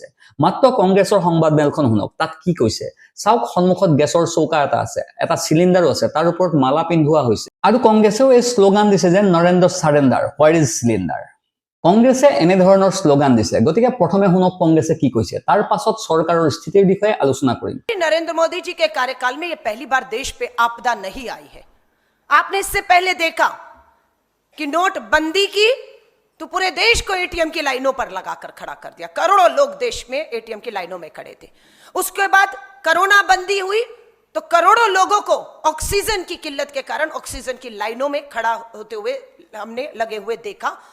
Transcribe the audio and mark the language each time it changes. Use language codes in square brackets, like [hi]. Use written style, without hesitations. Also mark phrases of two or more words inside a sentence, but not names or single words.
[as] মাত্ৰ কংগ্ৰেছৰ সংবাদমেলখন শুনক, তাত কি কৈছে চাওক। সন্মুখত গেছৰ চৌকা এটা আছে, এটা চিলিণ্ডাৰো আছে, তাৰ ওপৰত মালা পিন্ধোৱা হৈছে আৰু কংগ্ৰেছেও এই শ্লোগান দিছে যে [en] Narendra surrender, where is cylinder. [as] কংগ্ৰেছে এনেধৰণৰ শ্লোগান দিছে। গতিকে প্ৰথমে শুনক কংগ্ৰেছে কি কৈছে, তাৰ পাছত চৰকাৰৰ স্থিতিৰ বিষয়ে আলোচনা কৰিম। [hi] नरेंद्र मोदी जी के कार्यकाल में ये पहली बार देश पे आपदा नहीं आई है। आपने इससे पहले देखा कि नोटबंदी की तो पूरे देश को एटीएम की लाइनों पर लगाकर खड़ा कर दिया। करोड़ों लोग देश में एटीएम की लाइनों में खड़े थे। उसके बाद कोरोना बंदी हुई तो करोड़ों लोगों को ऑक्सीजन की किल्लत के कारण ऑक्सीजन की लाइनों में खड़ा होते हुए हमने लगे हुए देखा।